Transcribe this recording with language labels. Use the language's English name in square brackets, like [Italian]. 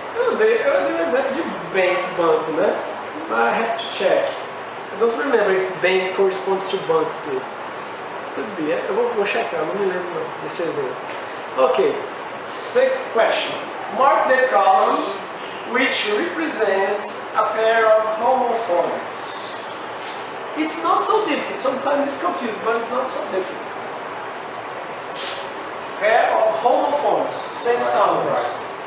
[Portuguese] Oh, tem um exemplo de banco, né? [English] I have to check. I don't remember if bank corresponds to banco too. Could be. [Portuguese] Eu vou checar, não me lembro não, desse exemplo. [English] Okay, sixth question. Mark the column which represents a pair of homophones. It's not so difficult. Sometimes it's confused, but it's not so difficult. Pair of homophones, same sounds.